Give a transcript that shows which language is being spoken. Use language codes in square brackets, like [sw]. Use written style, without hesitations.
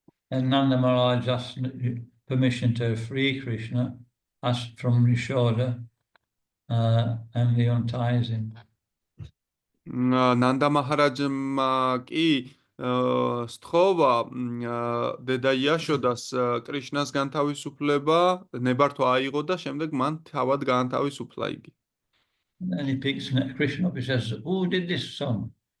[en] And Nanda Maharaj asked permission to free Krishna, asked from Yashoda, and he unties him. [ka] ნანდა მაჰარაჯმა კი სთხოვა დედა იაშოდას კრიშნას განთავისუფლება, ნებართვა აიღო და შემდეგ მან თავად გაანთავისუფლა იგი. [en] And then he picks Krishna up, he says, who did this son?